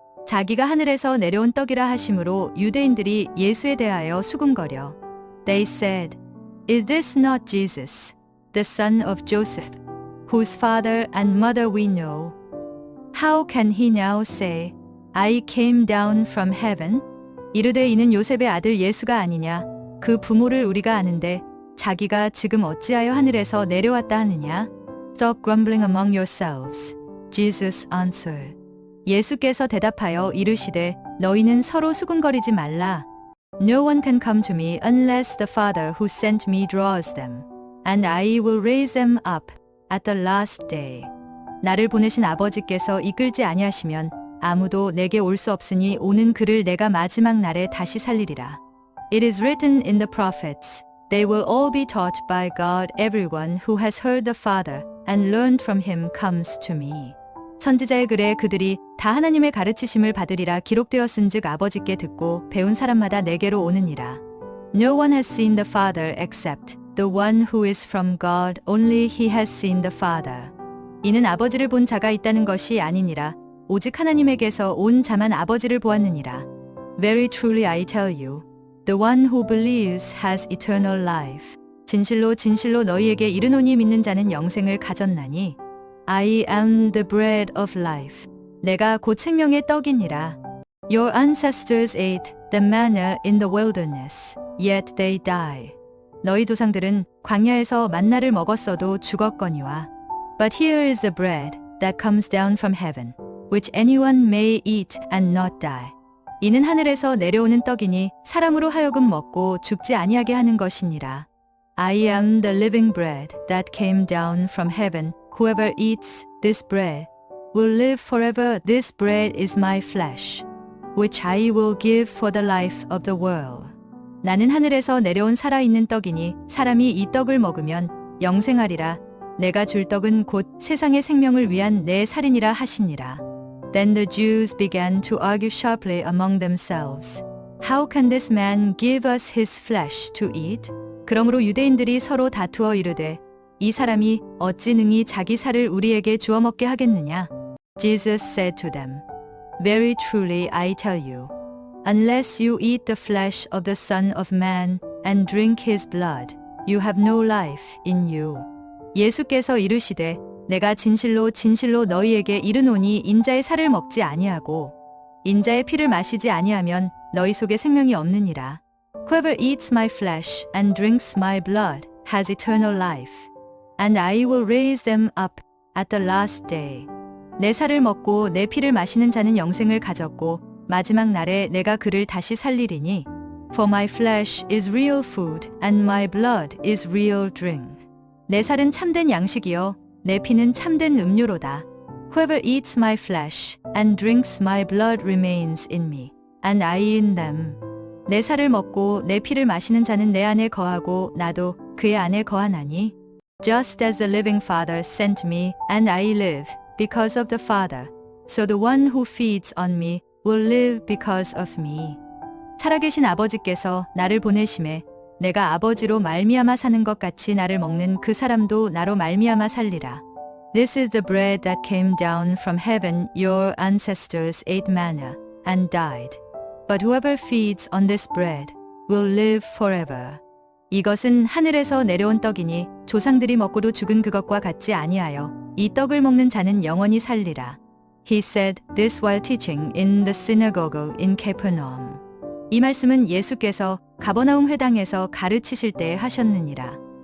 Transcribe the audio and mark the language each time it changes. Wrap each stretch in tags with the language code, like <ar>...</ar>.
<ko>자기가 하늘에서 내려온 떡이라 하심으로 유대인들이 예수에 대하여 수군거려.</ko> <en>They said, Is this not Jesus, the son of Joseph, whose father and mother we know? How can he now say, I came down from heaven?</en> <ko>이르되 이는 요셉의 아들 예수가 아니냐? 그 부모를 우리가 아는데 자기가 지금 어찌하여 하늘에서 내려왔다 하느냐?</ko> <en>Stop grumbling among yourselves. Jesus answered.</en> <ko>예수께서 대답하여 이르시되 너희는 서로 수군거리지 말라.</ko> <en>No one can come to me unless the Father who sent me draws them, and I will raise them up at the last day.</en> <ko>나를 보내신 아버지께서 이끌지 아니하시면 아무도 내게 올 수 없으니 오는 그를 내가 마지막 날에 다시 살리리라.</ko> <en>It is written in the prophets, they will all be taught by God. Everyone who has heard the Father and learned from him comes to me.</en> <ko>선지자의 글에 그들이 다 하나님의 가르치심을 받으리라 기록되었은즉 아버지께 듣고 배운 사람마다 내게로 오느니라.</ko> <en>No one has seen the Father except the one who is from God. Only he has seen the Father.</en> <ko>이는 아버지를 본 자가 있다는 것이 아니니라. 오직 하나님에게서 온 자만 아버지를 보았느니라.</ko> <en>Very truly I tell you, the one who believes has eternal life.</en> <ko>진실로 진실로 너희에게 이르노니 믿는 자는 영생을 가졌나니</ko> <en>I am the bread of life.</en> <ko>내가 곧 생명의 떡이니라.</ko> <en>Your ancestors ate the manna in the wilderness, yet they die.</en> <ko>너희 조상들은 광야에서 만나를 먹었어도 죽었거니와.</ko> <en>But here is the bread that comes down from heaven, which anyone may eat and not die.</en> <ko>이는 하늘에서 내려오는 떡이니 사람으로 하여금 먹고 죽지 아니하게 하는 것이니라.</ko> <en>I am the living bread that came down from heaven. Whoever eats this bread will live forever. This bread is my flesh, which I will give for the life of the world.</en> <ko>나는 하늘에서 내려온 살아있는 떡이니 사람이 이 떡을 먹으면 영생하리라. 내가 줄 떡은 곧 세상의 생명을 위한 내 살이니라 하시니라.</ko> <en>Then the Jews began to argue sharply among themselves. How can this man give us his flesh to eat?</en> <ko>그러므로 유대인들이 서로 다투어 이르되 이 사람이 어찌 능히 자기 살을 우리에게 주어 먹게 하겠느냐?</ko> <en>Jesus said to them, Very truly I tell you, unless you eat the flesh of the Son of Man and drink his blood, you have no life in you.</en> <ko>예수께서 이르시되 내가 진실로 진실로 너희에게 이르노니 인자의 살을 먹지 아니하고 인자의 피를 마시지 아니하면 너희 속에 생명이 없느니라.</ko> <en>Whoever eats my flesh and drinks my blood has eternal life, and I will raise them up at the last day.</en> <ko>내 살을 먹고 내 피를 마시는 자는 영생을 가졌고 마지막 날에 내가 그를 다시 살리리니.</ko> <en>For my flesh is real food and my blood is real drink.</en> <ko>내 살은 참된 양식이요 내 피는 참된 음료로다.</ko> <en>Whoever eats my flesh and drinks my blood remains in me, and I in them.</en> <ko>내 살을 먹고 내 피를 마시는 자는 내 안에 거하고 나도 그의 안에 거하나니.</ko> <en>Just as the living Father sent me, and I live because of the Father, so the one who feeds on me will live because of me.</en> <ko>살아계신 아버지께서 나를 보내심에 내가 아버지로 말미암아 사는 것 같이 나를 먹는 그 사람도 나로 말미암아 살리라.</ko> <en>This is the bread that came down from heaven. Your ancestors ate manna and died. But whoever feeds on this bread will live forever.</en> <ko>이것은 하늘에서 내려온 떡이니 조상들이 먹고도 죽은 그것과 같지 아니하여 이 떡을 먹는 자는 영원히 살리라.</ko> <en>He said this while teaching in the synagogue in Capernaum.</en> <ko>이 말씀은 예수께서 가버나움 회당에서 가르치실 때에 하셨느니라.</ko>